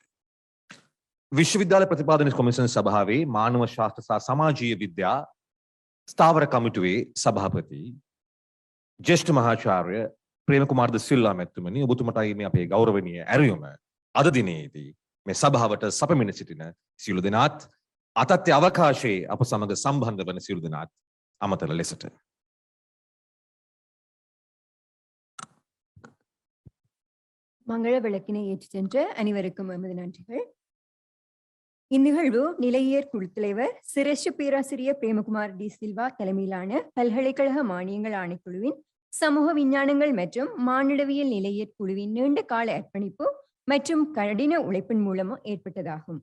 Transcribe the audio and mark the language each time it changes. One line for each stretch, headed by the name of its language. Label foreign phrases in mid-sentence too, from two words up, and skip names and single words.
Sinhala: විශ්වවිද්‍යාල ප්‍රතිපාදන කොමිෂන් සභාවේ මානව ශාස්ත්‍ර සහ සමාජීය විද්‍යා ස්ථාවර කමිටුවේ සභාපති ජ්‍යෙෂ්ඨ මහාචාර්ය ප්‍රේමකුමාර ද සිල්වා මැතිතුමනි, ඔබතුමටයි මේ අපේ ගෞරවනීය ඇරයුම අද දිනේදී මේ සභාවට සපමින සිටින සියලු දෙනාත් අතත්‍ය අවකාශයේ අප සමග සම්බන්ධ වන සියලු දෙනාත් අමතර ලෙසට
Tamil: மங்கள விளக்கினை ஏற்றி சென்ற அனைவருக்கும் எமது நன்றிகள். இந்நிகழ்வு நிலையியற் குழு தலைவர் சிரேஷ்ட பேராசிரியர் பிரேமகுமார் டி சில்வா தலைமையிலான பல்கலைக்கழக மானியங்கள் ஆணைக்குழுவின் சமூக விஞ்ஞானங்கள் மற்றும் மானிடவியல் நிலையியற் குழுவின் நீண்ட கால அர்ப்பணிப்பு மற்றும் கடின உழைப்பின் மூலமும் ஏற்பட்டதாகும்.